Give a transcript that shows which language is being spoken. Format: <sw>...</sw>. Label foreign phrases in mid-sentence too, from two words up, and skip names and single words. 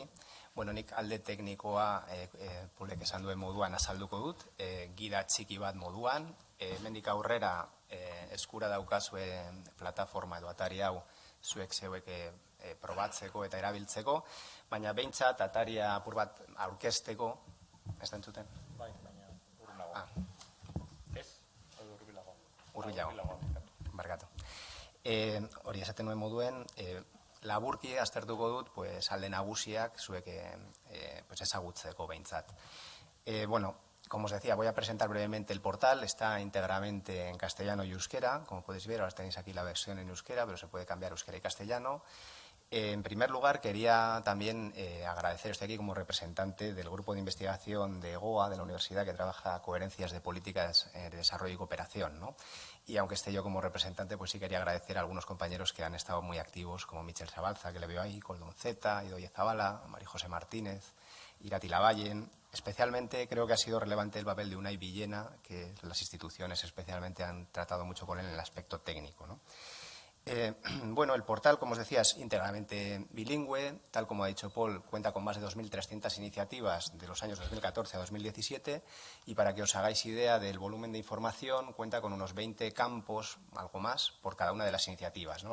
<eu>Nik alde teknikoa Polek esan duen moduan azalduko dut, gida txiki bat moduan, hemendik aurrera eskura daukazue plataforma edo atari hau zuek zeuek probatzeko eta erabiltzeko, baina behintzat ataria apur bat aurkezteko, ez da entzuten? Bai, baina urrunago. Ez? Urrunago. Barkatu. Hori esaten nuen moduen, laburki aztertuko dut alde nagusiak zuek ezagutzeko behintzat.</eu> <es>Como os decía, voy a presentar brevemente el portal. Está íntegramente en castellano y euskera. Como podéis ver, ahora tenéis aquí la versión en euskera, pero se puede cambiar euskera y castellano. En primer lugar, quería también agradecer, estoy aquí como representante del grupo de investigación de EGOA, de la universidad, que trabaja coherencias de políticas de desarrollo y cooperación, ¿no? Y aunque esté yo como representante, pues sí quería agradecer a algunos compañeros que han estado muy activos, como Michel Zabalza, que le veo ahí, Koldun Zeta, Idoie Zabala, María José Martínez, Irati Lavallen. Especialmente creo que ha sido relevante el papel de Unai Villena, que las instituciones especialmente han tratado mucho con él en el aspecto técnico, ¿no? Bueno, el portal, como os decía, es íntegramente bilingüe. Tal como ha dicho Paul, cuenta con más de 2.300 iniciativas de los años 2014 a 2017 y para que os hagáis idea del volumen de información, cuenta con unos 20 campos, algo más, por cada una de las iniciativas, ¿no?</es>